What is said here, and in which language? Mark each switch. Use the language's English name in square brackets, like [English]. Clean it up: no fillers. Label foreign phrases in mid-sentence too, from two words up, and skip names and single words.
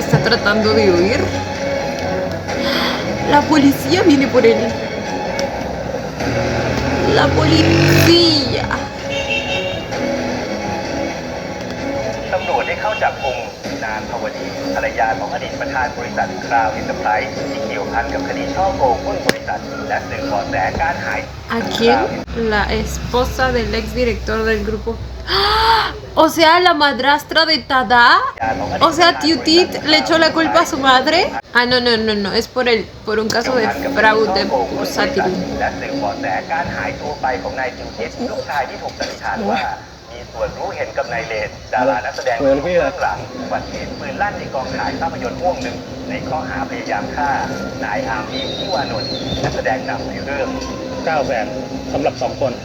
[Spanish] tratando de huir. La policía viene por él. La policía. [Thai] ตำรวจได้เข้าจับกุมนางภวดีภรรยาของอดีตประธานบริษัทคราวอินเตอร์ไพรส์ที่เกี่ยวพันกับคดีช่อโกงหุ้นบริษัทและสืบเบาะแสการหาย [Spanish] ¿A quién? La esposa del exdirector del grupo. ¡Ah! O sea, la madrastra de Tada. O sea, Tiutit le echó la culpa a su madre. Ah, no. Es por un caso de fraude bursátil. [Thai] และสืบเบาะแสการหายตัวไปของนายจิวทิสลูกชายที่ถูกสันนิษฐานว่ามีส่วนรู้เห็นกับนายเลนดารานักแสดงเบื้องหลังอุบัติเหตุปืนลั่นในกองถ่ายภาพยนตร์ม่วงหนึ่งในข้อหาพยายามฆ่านายอาร์มีที่วานนท์นักแสดงนำในเรื่อง 900,000 สำหรับ 2 คน